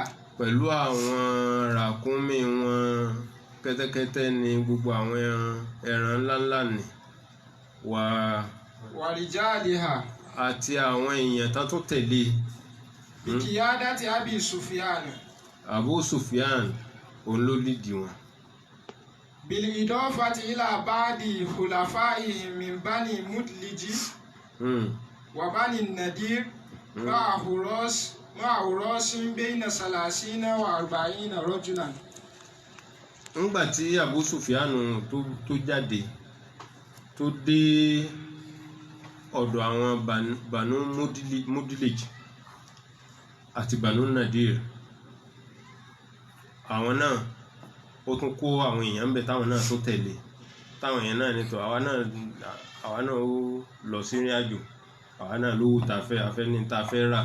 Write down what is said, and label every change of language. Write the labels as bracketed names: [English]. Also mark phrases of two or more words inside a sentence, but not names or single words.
[Yoruba] Pẹ̀lú àwọn ràkúnmí wọn, kẹ́tẹ́kẹ́tẹ́ ni, gbogbo àwọn ẹran ńláńlá ni [Arabic] ورجالها. [Yoruba] àti àwọn èèyàn tán tó tẹ̀lé. [Arabic] بقيادة أبي سفيان. [Yoruba] Abu Sufyan òun ló lídìí wọn. [Arabic] بالإضافة إلى بعض خلفائهم من بني مدلج وبني النضير معه رأس بين ثلاثين وأربعين رجلا. [Yoruba] Nígbà tí Abu Sufyan tó jáde tó dé ọ̀dọ̀ àwọn Banu Mudlij àti Banu Nadir, àwọn náà ó tún kó àwọn èèyàn ń bẹ táwọn náà tó tẹ̀lé, táwọn èèyàn náà nítọ̀ àwa náà ó lọ sí ìrìn àjò, àwa náà lówó tá fẹ́ ní tá fẹ́ rà.